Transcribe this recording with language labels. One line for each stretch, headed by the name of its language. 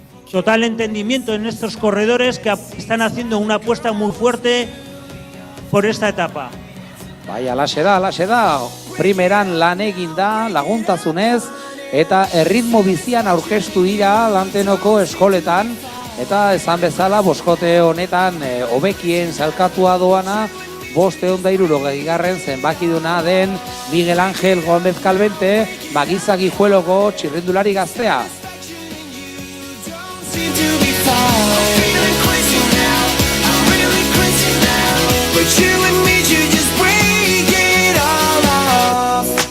Spanish: Total entendimiento en estos corredores que están haciendo una apuesta muy fuerte por esta etapa.
Basque: Bai, alaxe da, primeran lan egin da, laguntasunez, eta erritmo bizian aurkeztu dira Lantenoko eskoletan, eta esan bezala boskote honetan hobekien salkatua doana, 560 zenbakiduna den Miguel Ángel Gómez Calvente, Magiza Guijueloko txirrindulari gaztea.
English: Seem to be fine. Feeling crazy now, I'm really crazy now. But you and me, you just break it all off.